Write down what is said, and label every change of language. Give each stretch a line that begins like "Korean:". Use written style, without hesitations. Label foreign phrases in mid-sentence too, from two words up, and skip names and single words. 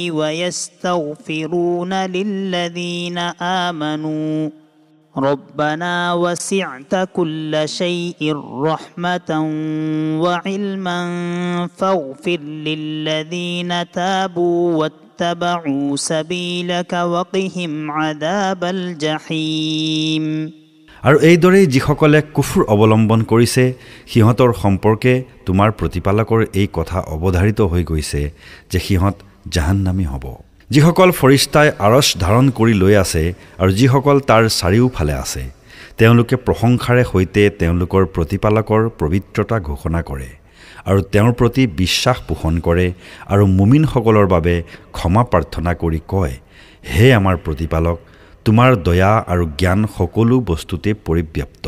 Arabic: ويستغفرون للذين آمنوا ربنا وسعت كل شيء رحمة وعلما فاغفر للذين تابوا واتبعوا سبيلك وقهم عذاب الجحيم।
Assamese: আৰু এইদৰেই যিসকলে কুফৰ অৱলম্বন কৰিছে সিহঁতৰ সম্পৰ্কে তোমাৰ প্ৰতিপালকৰ এই কথা অৱধাৰিত হৈ গৈছে যে সিহঁত জাহান্নামী হ'ব। যিসকল ফৰিস্তাই আৰশ ধাৰণ কৰি লৈ আছে আৰু যিসকল তাৰ চাৰিওফালে আছে তেওঁলোকে প্ৰশংসাৰে সৈতে তেওঁলোকৰ প্ৰতিপালকৰ পবিত্ৰতা ঘোষণা কৰে আৰু তেওঁৰ প্ৰতি বিশ্বাস পোষণ কৰে আৰু মুমিনসকলৰ বাবে ক্ষমা প্ৰাৰ্থনা কৰি কয়, হে আমাৰ প্ৰতিপালক, তোমাৰ দয়া আৰু জ্ঞান সকলো বস্তুতে পৰিব্যাপ্ত।